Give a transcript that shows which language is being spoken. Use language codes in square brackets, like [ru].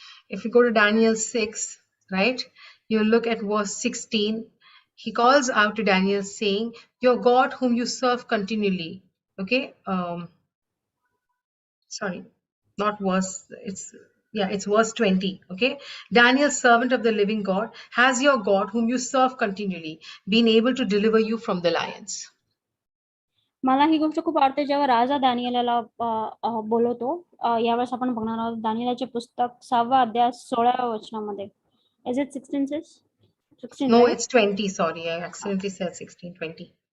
[en] If you go to Daniel 6, right, you look at verse 16, he calls out to Daniel saying, your God whom you serve continually. Okay, sorry, not verse, it's verse 20. Okay, Daniel, servant of the living God, has your God whom you serve continually been able to deliver you from the lions? [mr] मला ही गोष्ट खूप आवडते जेव्हा राजा दानियेलला बोलवतो. यावेळेस आपण बघणार आहोत दानियेलाचे पुस्तक 6वा अध्याय 16व्या वचनामध्ये. [en] Is it 16 sis? 16, No, right? it's 20. Sorry, I accidentally said 16, 20.